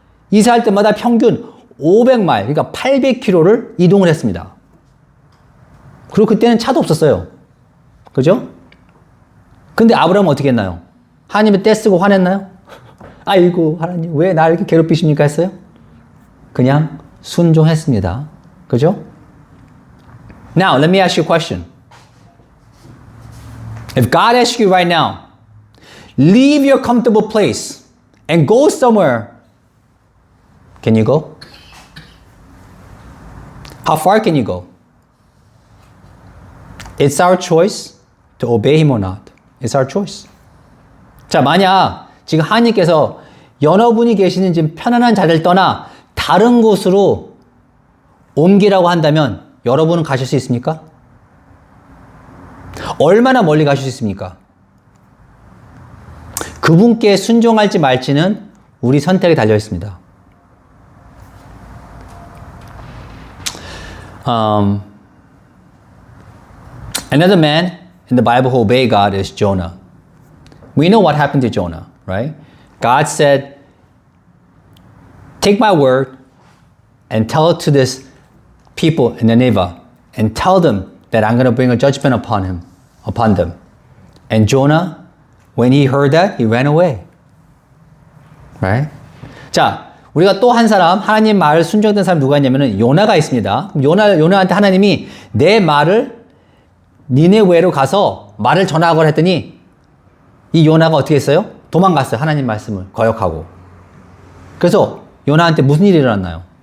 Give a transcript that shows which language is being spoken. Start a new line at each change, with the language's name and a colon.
Korean: 이사할 때마다 평균 500마일, 그러니까 800km를 이동을 했습니다. 그리고 그때는 차도 없었어요. 그죠? 근데 아브라함은 어떻게 했나요? 하나님의 떼쓰고 화냈나요? 아이고, 하나님, 왜 나를 이렇게 괴롭히십니까? 했어요? 그냥 순종했습니다. 그죠?
English: Now, let me ask you a question. If God asks you right now, leave your comfortable place and go somewhere, can you go? How far can you go? It's our choice to obey Him or not. It's our choice.
Korean: 자, 만약 지금 하나님께서 여러분이 계시는 지금 편안한 자리를 떠나 다른 곳으로 옮기라고 한다면 여러분은 가실 수 있습니까? 얼마나 멀리 가실 수 있습니까? 그분께 순종할지 말지는 우리 선택에 달려 있습니다.
English: Another man in the Bible who obeyed God is Jonah. We know what happened to Jonah, right? God said, take my word and tell it to this people in Nineveh and tell them that I'm going to bring a judgment upon them. And Jonah, when he heard that, he ran away. Right?
Korean: 자, 우리가 또 한 사람, 하나님 말을 순종된 사람 누가 있냐면은 요나가 있습니다. 요나한테 하나님이 내 말을 니네웨로 가서 말을 전하고 했더니 이 요나가 어떻게 했어요? 도망갔어요. 하나님 말씀을 거역하고. 그래서 요나한테 무슨 일이 일어났나요?